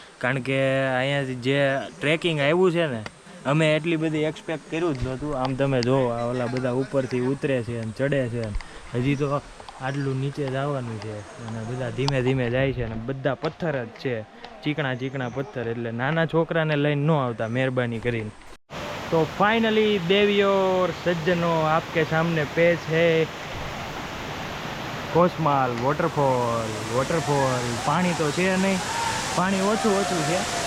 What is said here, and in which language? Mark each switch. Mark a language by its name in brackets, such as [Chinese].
[Gujarati] કારણ કે અહીંયાથી જે ટ્રેકિંગ આવ્યું છે ને, અમે એટલી બધી એક્સપેક્ટ કર્યું જ નહોતું. આમ તમે જુઓ, આ ઓલા બધા ઉપરથી ઉતરે છે અને ચડે છે, હજી તો આટલું નીચે જવાનું છે અને બધા ધીમે ધીમે જાય છે અને બધા પથ્થર જ છે, ચીકણા પથ્થર. એટલે નાના છોકરાને લઈને ન આવતા મહેરબાની કરીને. [Hindi] तो फाइनली देवियों और सज्जनों, आपके सामने पेश है कोसमाल वॉटरफॉल. पानी तो [Gujarati] છે નહીં, પાણી ઓછું છે.